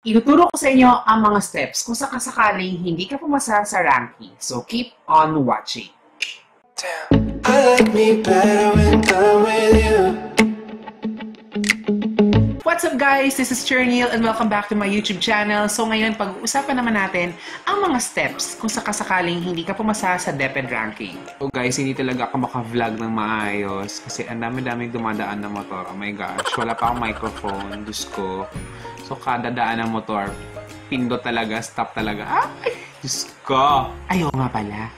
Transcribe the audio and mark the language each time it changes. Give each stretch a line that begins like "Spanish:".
Filipino: Ituturo ko sa inyo ang mga steps kung sakasakaling hindi ka pumasa sa ranking.
English: So keep on watching. I like me better when I'm with you. What's up guys? This is Cherniel and welcome back to my YouTube channel.
Filipino: So ngayon, pag-uusapan naman natin ang mga steps kung sakasakaling hindi ka pumasa sa DepEd ranking. So guys, hindi talaga ako maka-vlog ng maayos kasi ang dami-daming dumadaan na motor.
English: Oh my gosh,
Filipino: wala pa akong microphone. Diyos ko. So kada daan ng motor, pindot talaga, stop talaga. Ay! Diyos ko! Ayaw nga pala.